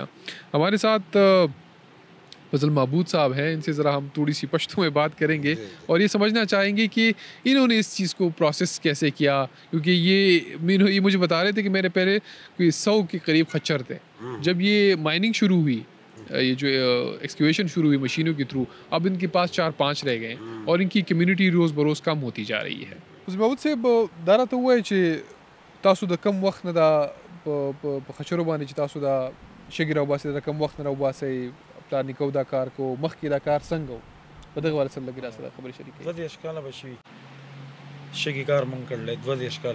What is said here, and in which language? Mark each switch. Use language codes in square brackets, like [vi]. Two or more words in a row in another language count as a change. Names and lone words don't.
[ur] ہمارے ساتھ فضل معبود صاحب ہیں ان سے ذرا ہم تھوڑی سی پشتوں میں بات کریں گے اور یہ سمجھنا چاہیں گے کہ انہوں نے اس چیز کو پروسیس کیسے کیا کیونکہ یہ مجھے بتا رہے تھے کہ میرے پہلے کوئی 100 کے قریب خچر تھے جب یہ مائننگ شروع ہوئی یہ جو ایکسکیویشن شروع ہوئی مشینوں کے تھرو اب ان کے پاس 4-5 رہ گئے اور ان کی کمیونٹی روز بروز کم ہوتی جا رہی ہے. [ps] فضل معبود صاحب دا راته ووایئ چې تاسو د کم وخت نه دا په خچرو باندې چې تاسو دا شګې راوباسئ د کم وخت نه راوباسئ پلار نیکه دا کار کو مخکې دا کار څنګه و په دغه حواله سره لږ راسره خبرې شریکې. 22 کاله به شوي شګې کار مونږ کړلی 22 کاله.